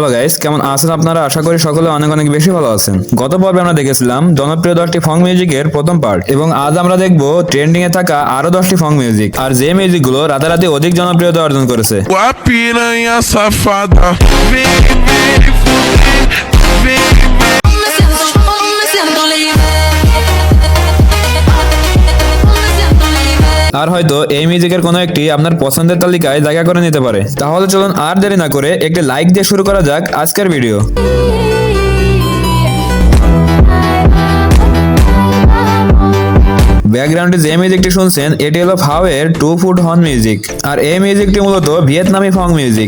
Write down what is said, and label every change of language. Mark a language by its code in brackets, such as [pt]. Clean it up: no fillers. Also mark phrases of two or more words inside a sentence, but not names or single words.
[bn] গাইস, কেমন আছেন আপনারা? আশা করি সকলে অনেক অনেক বেশি ভালো আছেন। গত পর্বে আমরা দেখেছিলাম জনপ্রিয় 10টি ফং মিউজিকের প্রথম পার্ট, এবং আজ আমরা দেখব ট্রেন্ডিং এ থাকা আরো 10টি ফং মিউজিক, আর যে মিউজিকগুলো রাতারাতি অধিক জনপ্রিয়তা অর্জন করেছে। [pt] A piranha safada, vem, vem, vem, [bn] আর হয়তো এই মিউজিকের কোনো একটি আপনার পছন্দের তালিকায় জায়গা করে নিতে পারে। তাহলে চলুন আর দেরি না করে একটি লাইক দিয়ে শুরু করা যাক আজকের ভিডিও। ব্যাকগ্রাউন্ডে যে মিউজিকটি শুনছেন এটি হলো ফাও এর 2 ফুট হর্ন মিউজিক, আর এই মিউজিকটি মূলত ভিয়েতনামি ফং মিউজিক।